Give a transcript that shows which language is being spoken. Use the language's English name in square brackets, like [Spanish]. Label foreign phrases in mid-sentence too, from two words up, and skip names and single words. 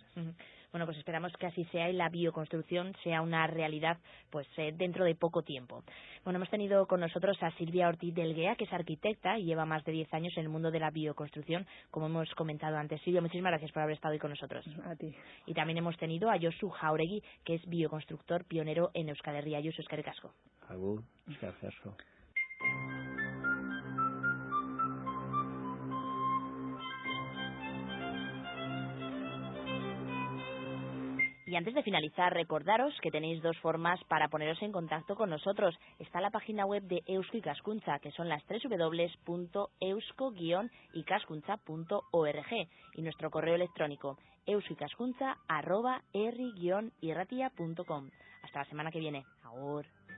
[Spanish] Bueno, pues esperamos que así sea y la bioconstrucción sea una realidad pues dentro de poco tiempo. Bueno, hemos tenido con nosotros a Silvia Ortiz de Elguea, que es arquitecta y lleva más de 10 años en el mundo de la bioconstrucción, como hemos comentado antes. Silvia, muchísimas gracias por haber estado hoy con nosotros. A ti. Y también hemos tenido a Josu Jauregui, que es bioconstructor pionero en Euskal Herria. [Basque] Josu, eskerrik asko. Agur, eskerrik asko. [Spanish] Y antes de finalizar, recordaros que tenéis dos formas para poneros en contacto con nosotros. Está la página web de Eusko Ikaskuntza, que son las www.eusko-ikaskuntza.org, y nuestro correo electrónico euskoikaskuntza@herri-irratia.com. Hasta la semana que viene. Agur.